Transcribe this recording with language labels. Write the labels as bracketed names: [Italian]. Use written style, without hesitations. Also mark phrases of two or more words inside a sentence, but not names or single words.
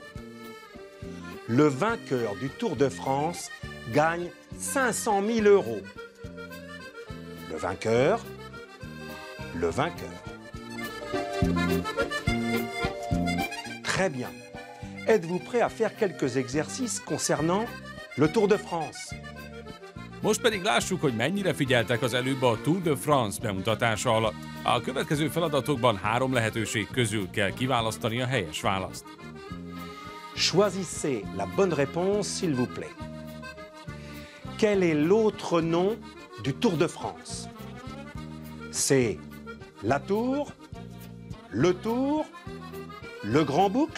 [French] Le vainqueur du Tour de France gagne 500 000 €. Le vainqueur. Très bien. Êtes-vous prêt à faire quelques exercices concernant le Tour de France? [Hungarian] Most pedig lássuk, hogy mennyire figyeltek az előbb a Tour de France bemutatása alatt. A következő feladatokban 3 lehetőség közül kell kiválasztani a helyes választ. [French] Choisissez la bonne réponse, s'il vous plaît. Quel est l'autre nom du Tour de France? C'est la Tour, le Tour, le Grand Boucle?